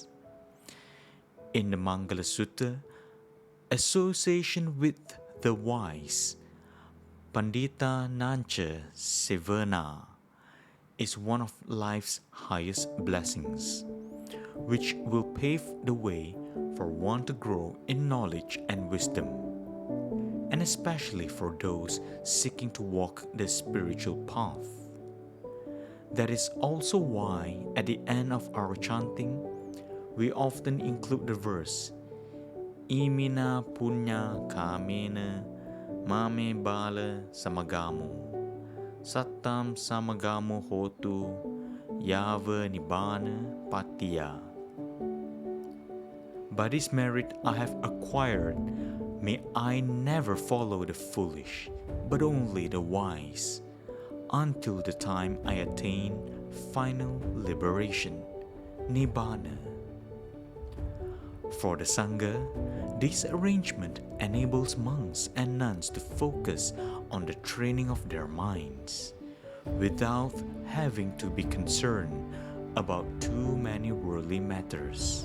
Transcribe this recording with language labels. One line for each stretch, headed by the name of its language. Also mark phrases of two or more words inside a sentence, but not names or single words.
English: In the Mangala Sutta, association with the wise,
Pali: Pandita Nancha Sevana,
English: is one of life's highest blessings, which will pave the way for one to grow in knowledge and wisdom, and especially for those seeking to walk the spiritual path. That is also why at the end of our chanting, we often include the verse,
Pali: Imina punya kamena mame bala samagamo, sattam samagamo hotu yava nibbana patiya.
English: By this merit I have acquired, may I never follow the foolish, but only the wise, until the time I attain final liberation, Nibbana. For the Sangha, this arrangement enables monks and nuns to focus on the training of their minds, without having to be concerned about too many worldly matters.